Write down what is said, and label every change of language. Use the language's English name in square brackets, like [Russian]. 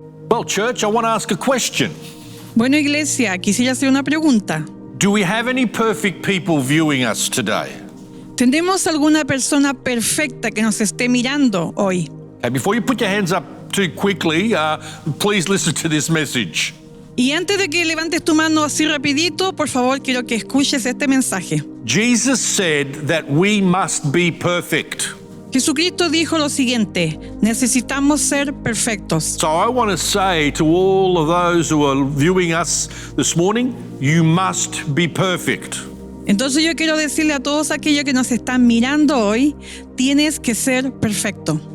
[English] Well, church, I want to ask a question. [Spanish] Bueno, iglesia, quisiera hacer una pregunta. [English] Do we have any perfect people viewing us today? [Spanish] ¿Tenemos alguna persona perfecta que nos esté mirando hoy? [English] Okay, before you put your hands up too quickly, please listen to this message. [Spanish] Y antes de que levantes tu mano así rapidito, por favor, quiero que escuches este mensaje. [English] Jesus said that we must be perfect. [Spanish] Jesucristo dijo lo siguiente: necesitamos ser perfectos. [English] So I want to say to all of those who are viewing us this morning, you must be perfect. [Spanish] Entonces yo quiero decirle a todos aquellos que nos están mirando hoy, tienes que ser perfecto.